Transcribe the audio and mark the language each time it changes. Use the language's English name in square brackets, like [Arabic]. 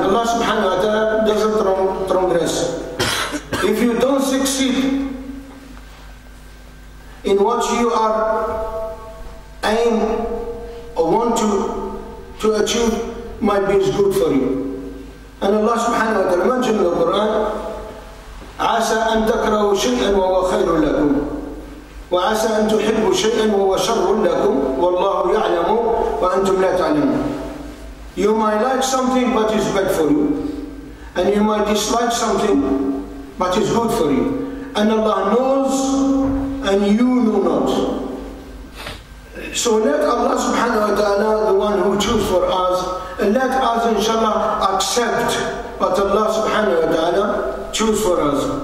[English] Allah subhanahu wa ta'ala doesn't transgress. If you don't succeed in what you are aiming or want to achieve, might be good for you. And Allah subhanahu wa ta'ala mentioned in the Quran, [Arabic] عَسَىٰ أَن تَكْرَهُ شَيْئًا وَهُوَ خَيْرٌ لَكُمْ وَعَسَىٰ أَن تُحِبُّوا شَيْئًا وَهُوَ شَرٌّ لَكُمْ وَاللَّهُ يَعْلَمُ وَأَنْتُمْ لَا تَعْلَمُونَ. [English] You might like something but it's bad for you, and you might dislike something but it's good for you. And Allah knows and you know not. So let Allah subhanahu wa ta'ala, the one who chooses for us, and let us inshallah accept what Allah subhanahu wa ta'ala chooses for us.